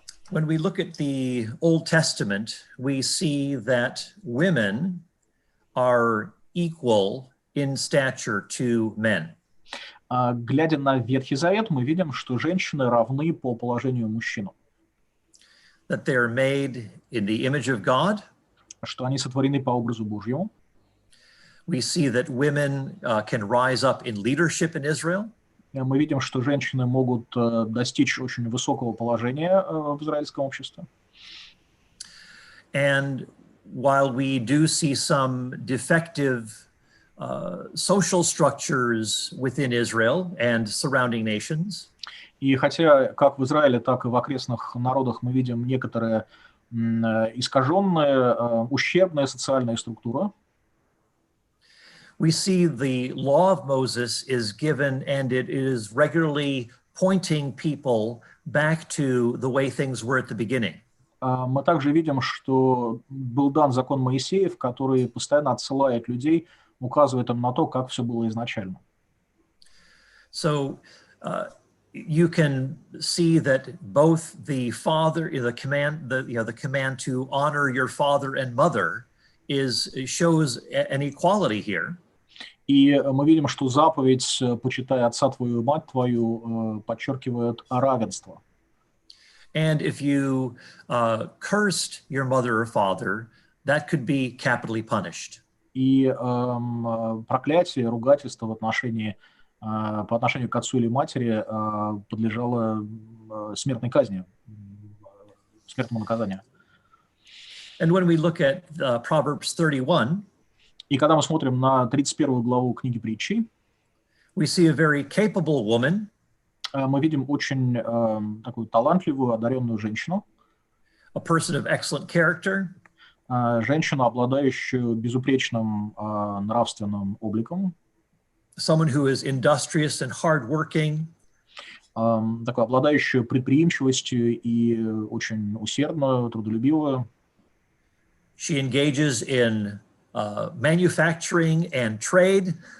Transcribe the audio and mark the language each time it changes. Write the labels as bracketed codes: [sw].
[en] When we look at the Old Testament, we see that women are equal in stature to men. [ru] Глядя на Ветхий Завет, мы видим, что женщины равны по положению мужчинам. [en] That they are made in the image of God. [ru] Что они сотворены по образу Божьему. [en] We see that women can rise up in leadership in Israel. [ru] Мы видим, что женщины могут достичь очень высокого положения в израильском обществе. [en] And while we do see some defective social structures within Israel and surrounding nations, [ru] и хотя как в Израиле, так и в окрестных народах мы видим некоторые искаженные, ущербные социальные структуры, [en] we see the law of Moses is given, and it is regularly pointing people back to the way things were at the beginning. [ru] Мы также видим, что был дан закон Моисеев, который постоянно отсылает людей, указывает им на то, как все было изначально. [en] So you can see that both the command to honor your father and mother shows an equality here. [ru] И мы видим, что заповедь «почитай отца твою и мать твою» подчеркивает равенство. [en] And if you cursed your mother or father, that could be capitally punished. [ru] И проклятие, ругательство по отношению к отцу или матери подлежало смертной казни, смертному наказанию. [en] And when we look at Proverbs 31, [ru] и когда мы смотрим на 31 главу книги Притчи, [en] we see a very capable woman. [ru] Мы видим очень такую талантливую, одаренную женщину. [en] A person of excellent character. [ru] Женщину, обладающую безупречным нравственным обликом. [en] Someone who is industrious and hardworking. [ru] Такую обладающую предприимчивостью и очень усердную, трудолюбивую. [en] She engages in manufacturing and trade.